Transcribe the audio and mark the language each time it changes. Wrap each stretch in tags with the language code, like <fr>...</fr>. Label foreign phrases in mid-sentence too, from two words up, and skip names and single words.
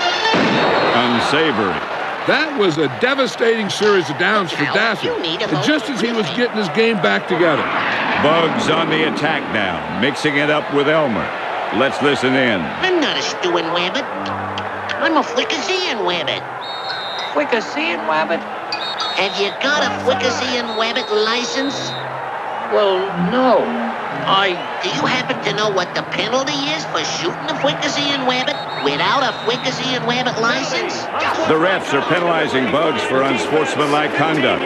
<en>Unsavory. That was a devastating series of downs for Daffy, and just as he was getting his game back together. Bugs on the attack now, mixing it up with Elmer. Let's listen in. I'm not a stewing wabbit. I'm a fricasseeing wabbit. Fricasseeing wabbit? Have you got a fricasseeing wabbit license? Well, no. Do you happen to know what the penalty is for shooting a fricasseeing wabbit without a fricasseeing wabbit license? The refs are penalizing Bugs for unsportsmanlike conduct.</en>